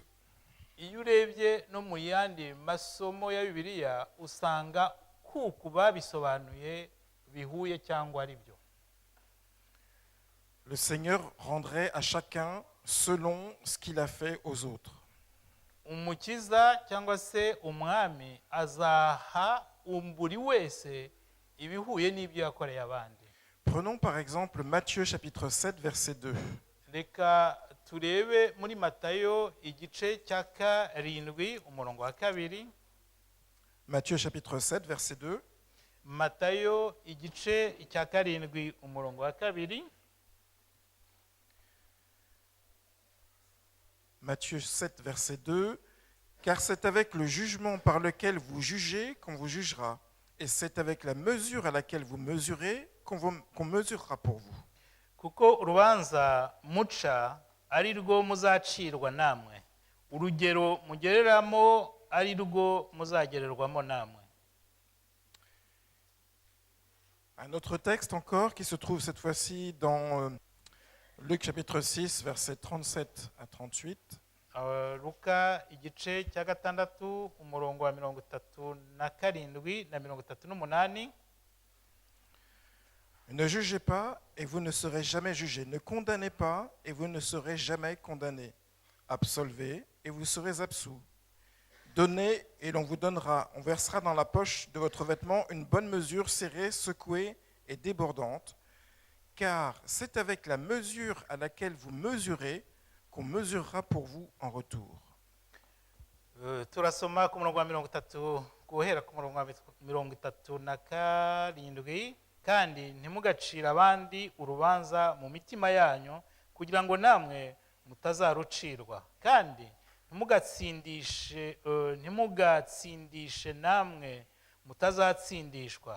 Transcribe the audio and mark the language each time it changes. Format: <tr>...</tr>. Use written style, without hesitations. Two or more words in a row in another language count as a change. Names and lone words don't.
<rw>Iyo urebye no mu yandi masomo ya Bibiliya usanga kuko babisobanuye bihuye cyangwa ari byo.</rw> <fr>Le Seigneur rendrait à chacun selon ce qu'il a fait aux autres.</fr> <rw>Umukiza cyangwa se umwami azaha buri wese ibihuye n'ibyo yakoreye abandi.</rw> <fr>Prenons par exemple Matthieu chapitre 7 verset 2.</fr> <rw>Reka turebe muri Matayo igice cya 7 umurongo wa 2.</rw> <fr>Matthieu chapitre 7 verset 2.</fr> <rw>Matayo igice cya 7 umurongo wa 2.</rw> <fr>Matthieu 7 verset 2. Car c'est avec le jugement par lequel vous jugez qu'on vous jugera, et c'est avec la mesure à laquelle vous mesurez qu'on mesurera pour vous.</fr> <rw>Kuko urubanza muca ari rwo muzacirwa namwe, urugero mugereramo ari rwo muzagererwamo namwe.</rw> <fr>Un autre texte encore qui se trouve cette fois-ci dans Luc chapitre 6 versets 37 à 38.</fr> <rw>Luka igice cya 6 umurongo wa 37 na 38.</rw> <fr>Ne jugez pas et vous ne serez jamais jugés. Ne condamnez pas et vous ne serez jamais condamnés. Absolvez et vous serez absous. Donnez et l'on vous donnera. On versera dans la poche de votre vêtement une bonne mesure serrée, secouée et débordante. Car c'est avec la mesure à laquelle vous mesurez qu'on mesurera pour vous en retour.</fr> <rw>Turasoma ku murongo wa 30 guhera ku murongo wa 37. Kandi ntimugacira abandi urubanza mu mitima yanyu kugira ngo namwe mutazarucirwa, kandi ntimugatsindishe namwe mutazatsindishwa.</rw>